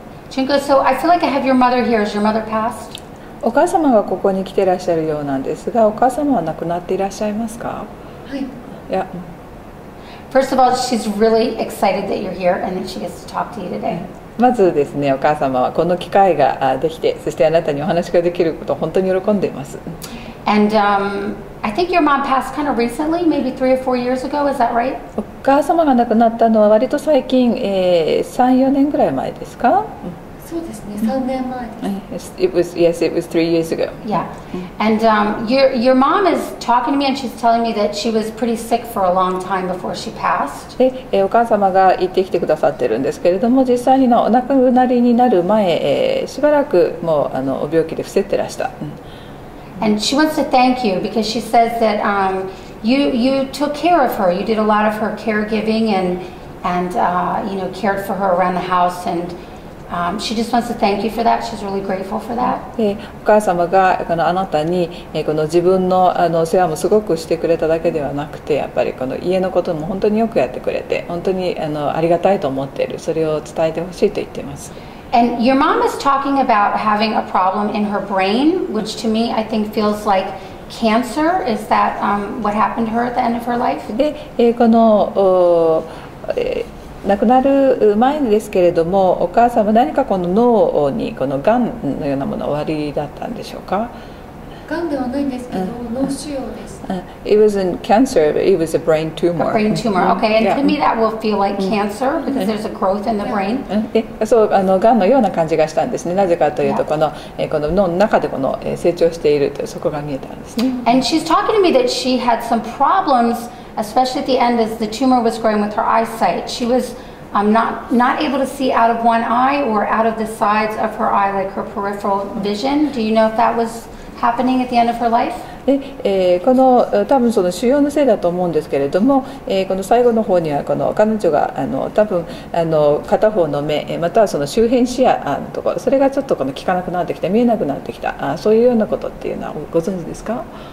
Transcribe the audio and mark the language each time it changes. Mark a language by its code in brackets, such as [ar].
[en] Junko, so I feel like I have your mother here. Is your mother passed? [ja] お母様がここに来ていらっしゃるようなんですが、お母様は亡くなっていらっしゃいますか？はい。いや。 [en] First of all, she's really excited that you're here and that she gets to talk to you today. [ja] まずですね、お母様はこの機会ができて、そしてあなたにお話ができることを本当に喜んでいます。 [en] And I think your mom passed kind of recently, maybe 3 or 4 years ago. Is that right? [ja] お母様が亡くなったのは割と最近、3、4年ぐらい前ですか？そうですね、3年前です。 [en] It was yes, it was 3 years ago. Yeah. And your mom is talking to me and she's telling me that she was pretty sick for a long time before she passed. [ja] で、お母様が言ってきてくださってるんですけれども、実際にお亡くなりになる前、しばらくもうお病気で伏せてらした。 [en] And she wants to thank you because she says that you took care of her. You did a lot of her caregiving and cared for her around the house, and she just wants to thank you for that. She's really grateful for that. [ja] お母様があなたにこの自分の世話もすごくしてくれただけではなくて、やっぱりこの家のことも本当によくやってくれて、本当にありがたいと思っている。それを伝えてほしいと言っています。 [en] And your mom is talking about having a problem in her brain, which to me I think feels like cancer. Is that what happened to her at the end of her life? [ja] で、この亡くなる前ですけれども、お母様何かこの脳にこのがんのようなものおありだったんでしょうか？がんではないんですけど、脳腫瘍です。 [en] It wasn't cancer, but it was a brain tumor. A brain tumor, okay. And to me that will feel like cancer because there's a growth in the brain. [ja] そう、がんのような感じがしたんですね。なぜかというと、この脳の中でこの成長しているというそこが見えたんですね。 [en] And she's talking to me that she had some problems, especially at the end as the tumor was growing with her eyesight. She was not able to see out of one eye or out of the sides of her eye, like her peripheral vision. Do you know if that was happening at the end of her life? [ja] で、この多分その腫瘍のせいだと思うんですけれども、この最後の方にはこの彼女が多分片方の目またはその周辺視野のところ、それがちょっとこの効かなくなってきた、見えなくなってきた、そういうようなことっていうのはご存知ですか？